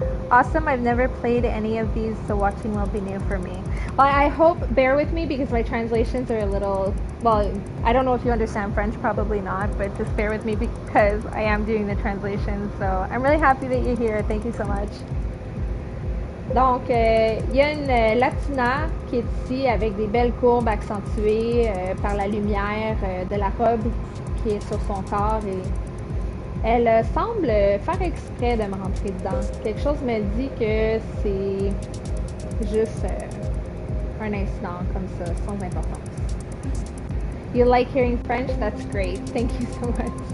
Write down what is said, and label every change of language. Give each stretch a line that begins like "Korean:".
English: Awesome, I've never played any of these, so watching will be new for me. Well, I hope, bear with me because my translations are a little, well, I don't know if you understand French, probably not, but just bear with me because I am doing the translation, so I'm really happy that you're here. Thank you so much.
French: Donc, il y a une Latina qui est ici avec des belles courbes accentuées par la lumière de la robe qui est sur son corps, et elle semble faire exprès de me rentrer dedans. Quelque chose me dit que c'est juste un instant comme ça, sans importance.
English: You like hearing French? That's great. Thank you so much.